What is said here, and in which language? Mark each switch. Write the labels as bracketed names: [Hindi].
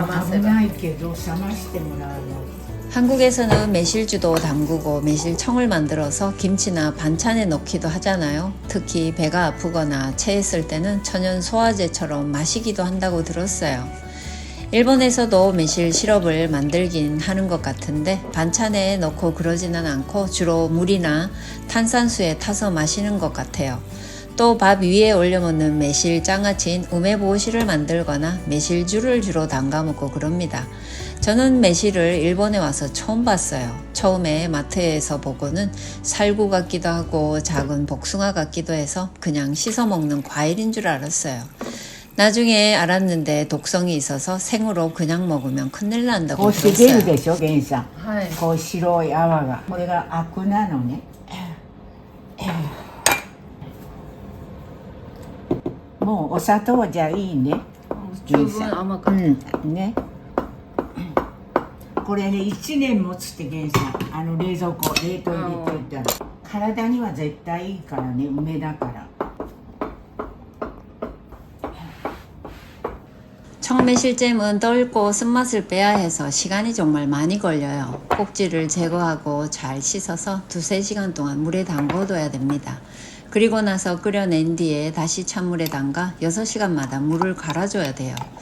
[Japanese] 危ないけど冷ましてもらうの。 [Korean] 한국에서는 매실주도 담그고 매실청을 만들어서 김치나 반찬에 넣기도 하잖아요. 특히 배가 아프거나 체했을 때는 천연 소화제처럼 마시기도 한다고 들었어요. 일본에서도 매실 시럽을 만들긴 하는 것 같은데 반찬에 넣고 그러지는 않고 주로 물이나 탄산수에 타서 마시는 것 같아요. 또 밥 위에 올려 먹는 매실 장아찌인 우메보시를 만들거나 매실주를 주로 담가 먹고 그럽니다. 저는 매실을 일본에 와서 처음 봤어요. 처음에 마트에서 보고는 살구 같기도 하고 작은 복숭아 같기도 해서 그냥 씻어 먹는 과일인 줄 알았어요. 나중에 알았는데 독성이 있어서 생으로 그냥 먹으면 큰일 난다고 들었어요. [Japanese] こうして出るでしょ、源さん。こう白い泡が。これがアクなのね。もうお砂糖じゃいいね。十分甘かった。ね。これね1年持つって源さん、冷蔵庫冷凍入れといたら体には絶対いいからね、梅だから。 [Korean] 청매실잼은 떫고 쓴맛을 빼야 해서 시간이 정말 많이 걸려요. 꼭지를 제거하고 잘 씻어서 2~3시간 동안 물에 담궈둬야 됩니다. 그리고 나서 끓여낸 뒤에 다시 찬물에 담가 6시간마다 물을 갈아줘야 돼요.